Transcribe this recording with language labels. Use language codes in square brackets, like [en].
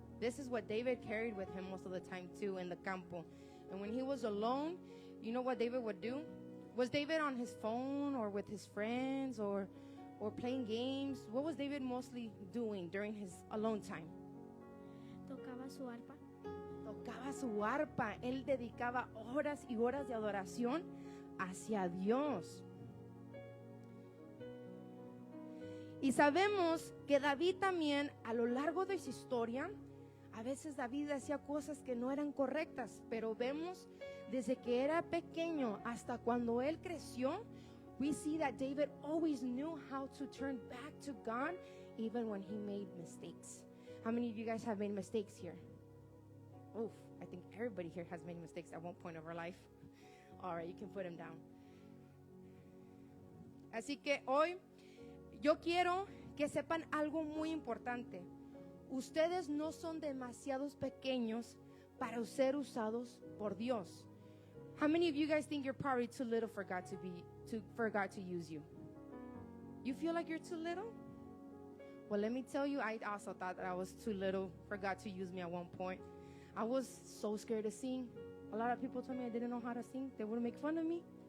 [en] This is what David carried with him most of the time too in the campo. And when he was alone, you know what David would do? Was David on his phone or with his friends or playing games? What was David mostly doing during his alone time? [es] Tocaba su arpa. Tocaba su arpa. Él dedicaba horas y horas de adoración hacia Dios. Y sabemos que David también, a lo largo de su historia, a veces David hacía cosas que no eran correctas, pero vemos desde que era pequeño hasta cuando él creció, [en] we see that David always knew how to turn back to God even when he made mistakes. How many of you guys have made mistakes here? Oof, I think everybody here has made mistakes at one point of our life. All right, you can put them down. [es] Así que hoy yo quiero que sepan algo muy importante. Ustedes no son demasiados pequeños para ser usados por Dios. [en] How many of you guys think you're probably too little for God to use you? You feel like you're too little? Well, let me tell you, I also thought that I was too little for God to use me at one point. I was so scared to sing. A lot of people told me I didn't know how to sing. They would make fun of me.